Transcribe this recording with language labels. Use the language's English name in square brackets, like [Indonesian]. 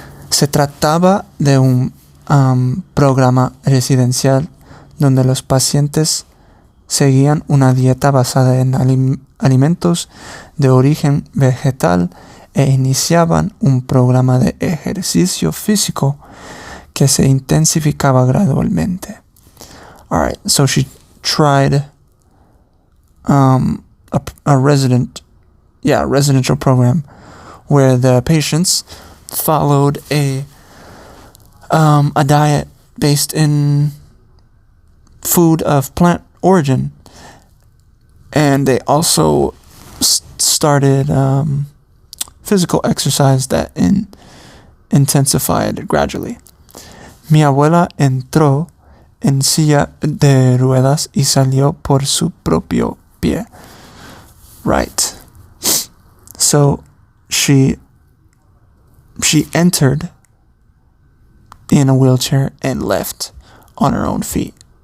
[Spanish] Se trataba de un programa residencial donde los pacientes seguían una dieta basada en alimentos de origen vegetal e iniciaban un programa de ejercicio físico que se intensificaba gradualmente. [English] Alright, so she tried a residential program where the patients followed a diet based in food of plant origin, and they also started physical exercise that intensified gradually. [Spanish] Mi abuela entró en silla de ruedas y salió por su propio pie. [English] Right. So she entered in a wheelchair and left on her own feet.